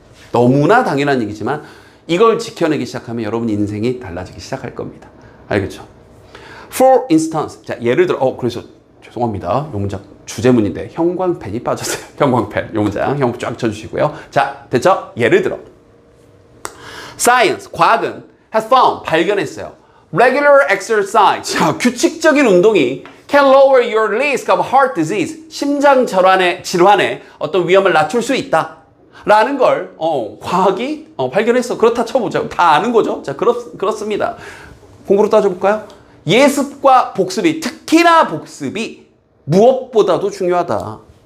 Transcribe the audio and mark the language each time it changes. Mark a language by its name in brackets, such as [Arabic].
[Korean] 너무나 당연한 얘기지만 이걸 지켜내기 시작하면 여러분 인생이 달라지기 시작할 겁니다. 알겠죠? [English] For instance. [Korean] 자, 예를 들어, 그래서 죄송합니다. 요 문장 주제문인데 형광펜이 빠졌어요. 형광펜. 요 문장 형 쫙 쳐주시고요. 자, 됐죠? 예를 들어. Science. [English] 과학은 has found. 발견했어요. Regular exercise. [Korean] 자, 규칙적인 운동이 [English] can lower your risk of heart disease. [Korean] 심장 질환의 어떤 위험을 낮출 수 있다. 라는 걸 과학이 발견했어. 그렇다 쳐보자. 다 아는 거죠. 자, 그렇습니다. 공부로 따져볼까요? 예습과 복습이 특히나 복습이 무엇보다도 중요하다.